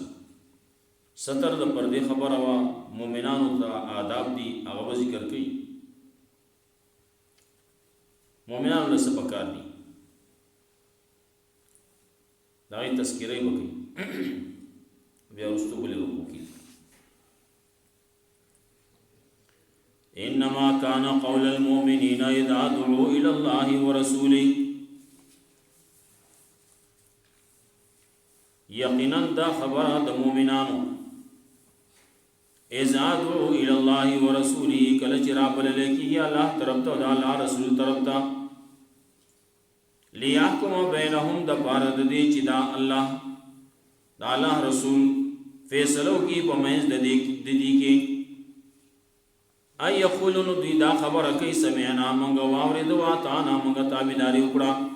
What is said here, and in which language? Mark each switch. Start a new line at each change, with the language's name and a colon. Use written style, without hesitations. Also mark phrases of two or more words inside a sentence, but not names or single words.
Pashto: ستر د پردې خبره وه، مؤمنانو ته آداب دي، هغه به ذکر کوي. مؤمنانو له څه پکار دي د هغې تذکره یې به کوي. بیا وروستو بلې رکوع کې
Arabic: انما كان قول المؤمنين اذا دعوا الى الله ورسوله. یقینا دا خبره د مؤمنانو اذا دعوا الى الله ورسوله،
Pashto: کله چې رابلل کېږي الله طرف ته او د الله رسول طرف ته،
Arabic: لیحکم بینهم
Pashto: د پاره د دې چې دا الله د الله رسول فیصلو کې په منځ د دې کې ای یقولون دوی دا خبره کوي سمعنا موږ واورېدو واطعنا موږ تابعداري وکړه.